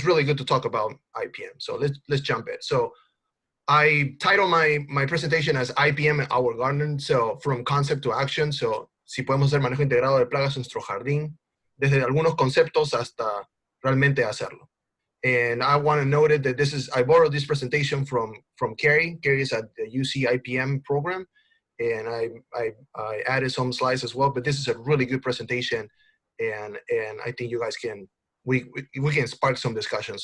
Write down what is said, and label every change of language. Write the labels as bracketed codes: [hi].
[en] It's really good to talk about IPM, so let's jump in. So I title my presentation as IPM Our Garden, so from concept to action. [es] So si podemos hacer manejo integrado de plagas en nuestro jardín, desde algunos conceptos hasta realmente hacerlo. [en] And I want to note that I borrowed this presentation from Carrie. Carrie is at the UC IPM Program, and I added some slides as well, but this is a really good presentation, and I think you guys we can spark some discussion.